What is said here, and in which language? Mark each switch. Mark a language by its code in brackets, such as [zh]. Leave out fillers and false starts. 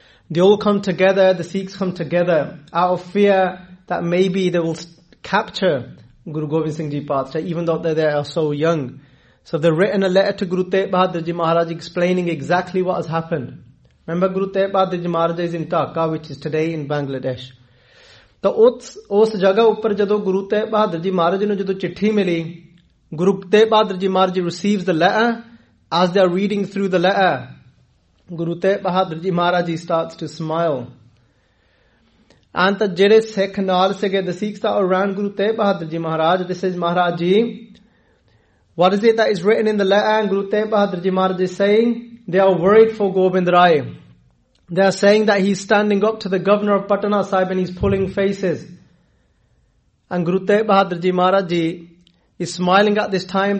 [en] They all come together, the Sikhs come together, out of fear that maybe they will capture Guru Gobind Singh Ji Patshah, even though they are so young. So they've written a letter to Guru Te Bahadur Ji Maharaj explaining exactly what has happened. Remember, Guru Te Bahadur Ji Maharaj is in Dhaka, which is today in Bangladesh. [pa] ਤਾਂ ਉਸ ਜਗ੍ਹਾ ਉੱਪਰ ਜਦੋਂ ਗੁਰੂ ਤੇਗ ਬਹਾਦਰ ਜੀ ਮਹਾਰਾਜ ਨੂੰ ਜਦੋਂ ਚਿੱਠੀ ਮਿਲੀ, [en] Guru Tegh Bahadur ji Maharaj receives the letter, as they are reading through the letter, Guru Tegh Bahadur ji Maharaj starts to smile, and [pa] ਤਾਂ ਜਿਹੜੇ ਸਿੱਖ ਨਾਲ ਸੀਗੇ, [en] The Sikhs are around Guru Tegh Bahadur ji Maharaj, this is Maharaj ji, What is it that is written in the letter? And Guru Tegh Bahadur Ji Maharaj is saying, they are worried for Gobind Rai. They are saying that he's standing up to the governor of Patna Sahib and he's pulling faces. And Guru Tegh Bahadur Ji Maharaj Ji is smiling at this time.